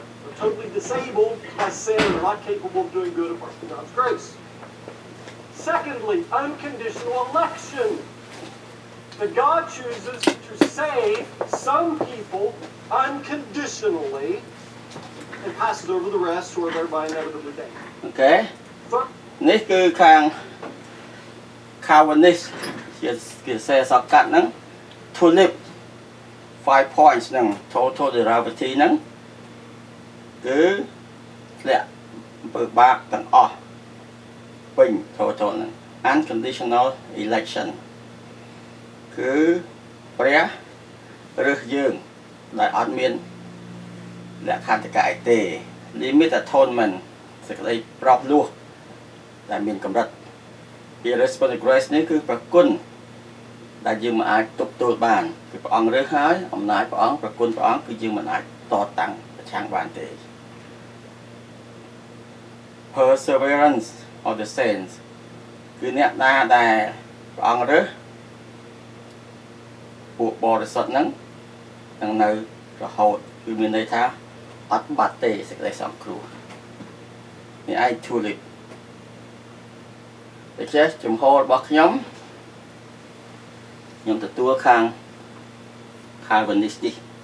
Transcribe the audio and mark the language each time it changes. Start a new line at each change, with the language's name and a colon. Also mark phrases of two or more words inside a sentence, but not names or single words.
English: They're totally disabled by sin and are not capable of doing good apart from God's grace. Secondly, unconditional election. That God chooses to save some people unconditionally and passes over the rest who are thereby inevitably damned.
Khmer: អូខេនេះគឺខាង Calvinist ជាសេសកកាត់ហ្នឹង
English: TULIP 5 points
Khmer: ហ្នឹង
English: total depravity
Khmer: ហ្នឹងគឺធ្លាក់ អំពើបាបទាំងអស់ពេញ total ហ្នឹង
English: unconditional election
Khmer: គឺព្រះរើសយើងដែលអត់មានលក្ខន្តិកៈអីទេ
English: limit atonement
Khmer: សេចក្តីប្រោសលោះដែលមានកម្រិត
English: irresponsible grace
Khmer: នេះគឺប្រគុណដែលយើងមិនអាចទប់ទល់បានគឺព្រះអង្គរើសហើយអំណាចព្រះអង្គប្រគុណព្រះអង្គគឺយើងមិនអាចតតាំងប្រឆាំងបានទេ
English: perseverance of the saints
Khmer: គឺអ្នកណាដែលព្រះអង្គរើសពួកបរិសុទ្ធហ្នឹងនឹងនៅរហូតគឺមានន័យថាអត់បាត់ទេសេចក្តីសង្គ្រោះនេះឯង TULIP ដូច្នេះជំហររបស់ខ្ញុំទទួលខាង Calvinist នេះ